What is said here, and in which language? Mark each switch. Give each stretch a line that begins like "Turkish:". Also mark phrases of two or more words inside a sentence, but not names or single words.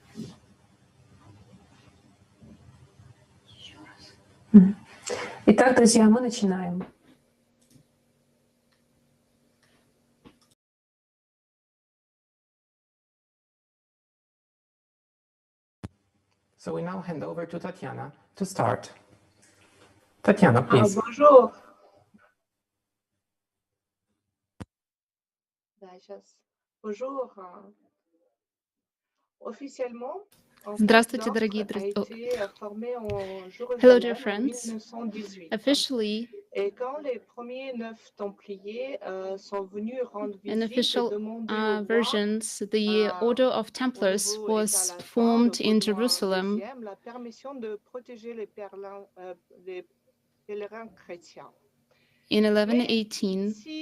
Russian: Итак, друзья, мы начинаем.
English: So we now hand over to Tatiana to start. Tatiana, please.
French: Bonjour.
Russian: Да, сейчас.
French: Bonjour. Officiellement,
Russian: Здравствуйте, дорогие друзья.
English: Hello, dear friends. Officially, in official versions, the Order of Templars was formed in Jerusalem in 1118.